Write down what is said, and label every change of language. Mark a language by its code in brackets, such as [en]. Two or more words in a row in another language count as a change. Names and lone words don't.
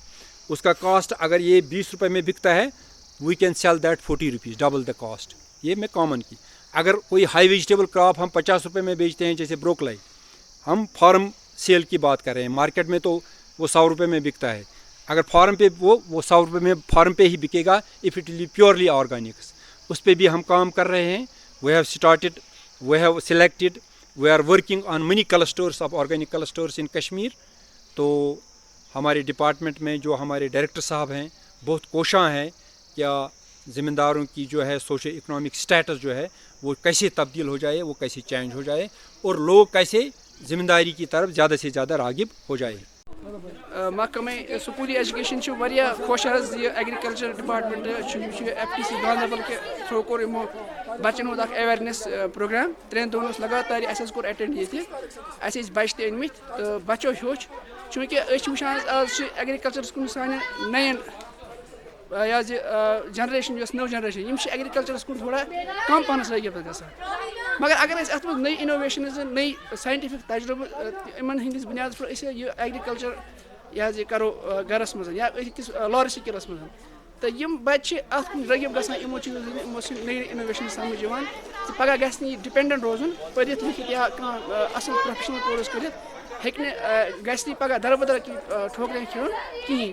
[ur] اس کا کاسٹ اگر یہ 20 روپے میں بکتا ہے [en] we can sell that 40 rupees double the cost. [ur] یہ میں کامن کی. اگر کوئی [en] high vegetable crop [ur] ہم 50 روپے میں بیچتے ہیں جیسے بروکلی ہم [en] farm sale [ur] کی بات کر رہے ہیں. مارکیٹ میں تو وہ 100 روپے میں بکتا ہے. اگر فارم پہ وہ 100 روپے میں فارم پہ ہی بکے گا [en] if it will be purely organics. [ur] اس پہ بھی ہم کام کر رہے ہیں. [en] we have started we have selected we are working on mini clusters of organic clusters in Kashmir. [ur] تو ہمارے ڈپارٹمنٹ میں جو ہمارے ڈائریکٹر صاحب ہیں بہت کوشاں ہیں کیا زمینداروں کی جو ہے [en] social economic status [ur] جو ہے وہ کیسے تبدیل ہو جائے وہ کیسے چینج ہو جائے اور لوگ کیسے زمینداری کی طرف زیادہ سے زیادہ راغب ہو جائے. [ks] محکمہ سکولی ایجوکیشن خوش حظ یہ [en] agriculture department [ks] FTC گاندربل کے تھرو کور یمو بچن ہند [en] awareness program [ks] 3 دن لگاتار اس کور اٹینڈ یہ بچہ تہ ان مت تو بچو ہیوچ چونکہ وچان آج ایگریکلچرس کن سان نین یہ جنریشن نو جنریشن ایگریکلچرس کن تھوڑا کم پہنس لگت گژھان. مگر اگر ات من نئی انوویشنز نئی سائنٹفک تجربہ ان ہندس بنیاد پہ یہ ایگریکلچر یہ کرو گرس مز یا أکس لارج سکیلس مز تو یم بچہ ات کن رغب گژھان یمو چیزو یمو نئی انوویشن سمجھ یوان پگہ گژھِ نہٕ یہِ ڈِپٮ۪نڈنٹ روزُن پٔرِتھ لیکھِتھ یا کانٛہہ اصل [en] professional course [ks] کٔرِتھ گژھِ نہٕ پگاہ دربدر ٹھوکریں کھیوٚن کِہیٖنۍ.